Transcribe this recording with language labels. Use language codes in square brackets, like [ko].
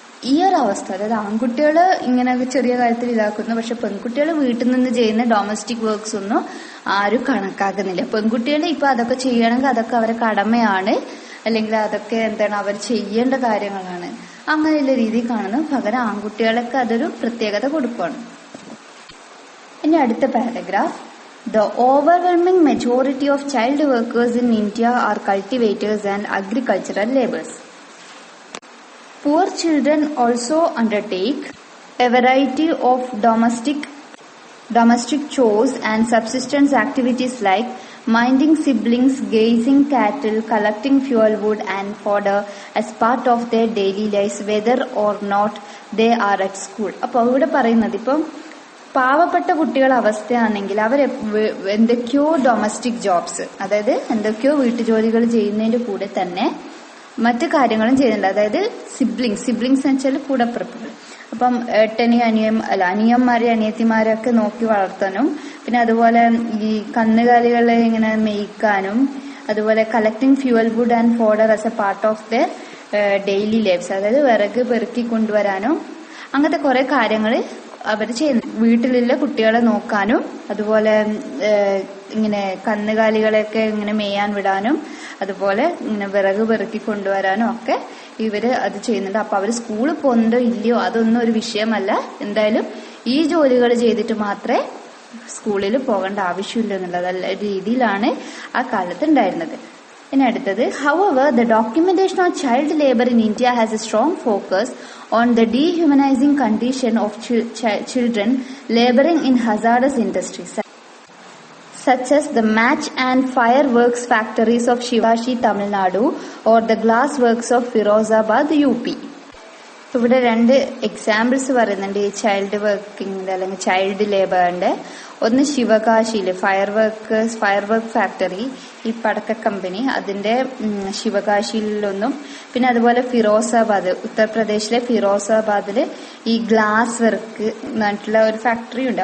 [ml] ഈ ഒരു അവസ്ഥ, അതായത് ആൺകുട്ടികള് ഇങ്ങനെ ചെറിയ കാര്യത്തിൽ ഇതാക്കുന്നു, പക്ഷെ പെൺകുട്ടികൾ വീട്ടിൽ നിന്ന് ചെയ്യുന്ന ഡൊമസ്റ്റിക് വർക്ക്സ് ഒന്നും ആരും കണക്കാക്കുന്നില്ല. പെൺകുട്ടികൾ ഇപ്പൊ അതൊക്കെ ചെയ്യണമെങ്കിൽ അതൊക്കെ അവരെ കടമയാണ്, അല്ലെങ്കിൽ അതൊക്കെ അവർ ചെയ്യേണ്ട കാര്യങ്ങളാണ്, അങ്ങനെയുള്ള രീതി കാണുന്നു. പകരം ആൺകുട്ടികളൊക്കെ അതൊരു പ്രത്യേകത കൊടുക്കുകയാണ്. ഇനി അടുത്ത paragraph. [en] The overwhelming majority of child workers in India are cultivators and agricultural laborers. Poor children also undertake a variety of domestic chores and subsistence activities like minding siblings, grazing cattle, collecting fuel wood and fodder as part of their daily lives, whether or not they are at school. [ml] അപ്പോൾ ഇവിടെ പറയുന്നത്, ഇപ്പം പാവപ്പെട്ട കുട്ടികളുടെ അവസ്ഥയാണെങ്കിൽ അവർ എന്തൊക്കെയോ domestic jobs, അതായത് എന്തൊക്കെയോ വീട്ടുജോലികൾ ചെയ്യുന്നതിന്റെ കൂടെ തന്നെ മറ്റു കാര്യങ്ങളും ചെയ്യുന്നുണ്ട്. അതായത് സിബ്ലിങ്സ് എന്ന് വെച്ചാൽ കൂടപ്പിറപ്പുകൾ. അപ്പം അനിയന്മാരെ അനിയത്തിമാരൊക്കെ നോക്കി വളർത്താനും, പിന്നെ അതുപോലെ ഈ കന്നുകാലികളെ ഇങ്ങനെ മേയ്ക്കാനും, അതുപോലെ [en] collecting fuel wood and fodder as a part of the daily lifes, [ml] അതായത് വിറക് പെറുക്കി കൊണ്ടുവരാനും അങ്ങനത്തെ കുറെ കാര്യങ്ങൾ അവർ ചെയ്യുന്നു. വീട്ടിലുള്ള കുട്ടികളെ നോക്കാനും, അതുപോലെ ഇങ്ങനെ കന്നുകാലികളെയൊക്കെ ഇങ്ങനെ മേയാൻ വിടാനും, അതുപോലെ ഇങ്ങനെ വിറക് പെറുക്കി കൊണ്ടുവരാനും ഒക്കെ ഇവര് അത് ചെയ്യുന്നുണ്ട്. അപ്പൊ അവര് സ്കൂളിൽ പോകുന്നുണ്ടോ ഇല്ലയോ അതൊന്നും ഒരു വിഷയമല്ല. എന്തായാലും ഈ ജോലികൾ ചെയ്തിട്ട് മാത്രമേ സ്കൂളിൽ പോകേണ്ട ആവശ്യമില്ല എന്നുള്ള രീതിയിലാണ് ആ കാലത്ത് ഉണ്ടായിരുന്നത്. ഇനി അടുത്തത്, [en] however, the documentation of child labor in India has a strong focus on the dehumanizing condition of children laboring in hazardous industries such as the match and fireworks factories of Shivagashi, Tamil Nadu, or the glass works of Firozabad, UP. [ml] ഇവിടെ രണ്ട് examples പറയുന്നുണ്ട് ഈ child വർക്കിംഗിന്റെ അല്ലെങ്കിൽ child ലേബറിന്റെ. ഒന്ന് ശിവകാശിയില് fire work factory, ഈ പടക്ക company, അതിന്റെ ശിവകാശിയിലൊന്നും, പിന്നെ അതുപോലെ ഫിറോസാബാദ്, ഉത്തർപ്രദേശിലെ ഫിറോസാബാദില് ഈ ഗ്ലാസ് വർക്ക് എന്നിട്ടുള്ള ഒരു ഫാക്ടറി ഉണ്ട്.